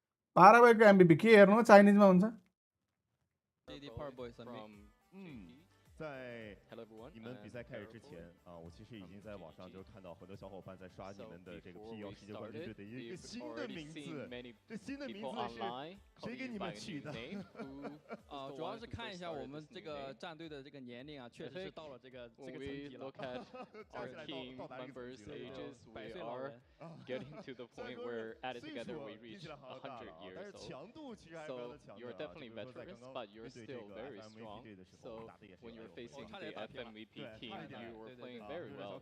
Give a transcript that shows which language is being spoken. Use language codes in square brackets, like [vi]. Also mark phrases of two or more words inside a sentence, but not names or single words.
[ne] पारावाईको एमबिपी के हेर्नु चाइनिजमा हुन्छ [zh] 在你们比赛开始之前我其实已经在网上就看到很多小伙伴在刷你们的这个 PEL 世界冠军队的一个新的名字，这新的名字是谁给你们取的？主要是看一下我们这个战队的这个年龄啊，确实是到了这个层级了。 [en] Our team members' ages, we are getting to the point where added together we reach 100 years old. So you're definitely veterans, but you're still very strong. So when you're facing the FMVP team, you were playing very well.